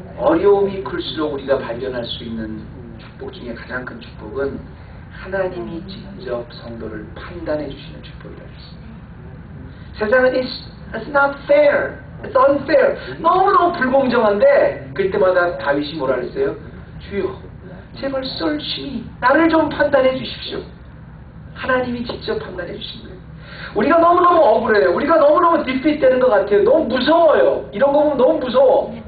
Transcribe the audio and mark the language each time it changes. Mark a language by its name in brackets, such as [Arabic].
[Korean] 어려움이 클수록 우리가 발견할 수 있는 축복 중에 가장 큰 축복은 하나님이 직접 성도를 판단해 주시는 축복이라고 했습니다. 세상은 [English] it's not fair, it's unfair. [Korean] 너무너무 불공정한데 그때마다 다윗이 뭐라 그랬어요? 주여 제발 썰시 나를 좀 판단해 주십시오. 하나님이 직접 판단해 주신 거예요. 우리가 너무너무 억울해요. 우리가 너무너무 디핏되는 것 같아요. 너무 무서워요. 이런 거 보면 너무 무서워.